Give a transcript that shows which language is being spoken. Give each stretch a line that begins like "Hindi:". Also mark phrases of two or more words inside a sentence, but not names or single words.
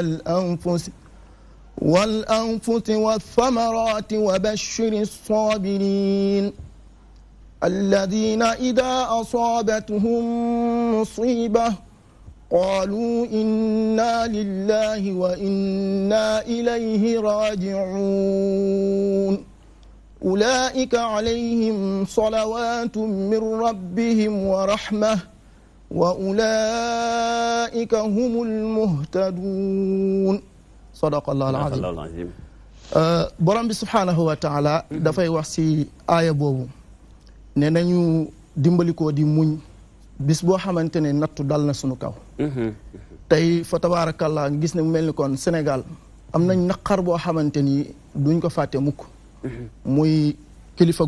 Arabic: والأنفس والثمرات وبشر الصابرين الذين إذا أصابتهم مصيبة قالوا إنا لله وإنا إليه راجعون أولئك عليهم صلوات من ربهم ورحمة وأولئك هم المهتدون صدق الله العظيم
Wolof: borom bi
Arabic: سبحانه وتعالى
Wolof: dafay wax si aaya boobu ne nañu dimbalikoo di muñ bis boo xamante ne nattu dal na sunu kaw tey fa tabaarakallaa nga gis ne mu mel ni kon Sénégal am nañ naqar boo xamante ni duñ ko fàtte mukk muy kilifa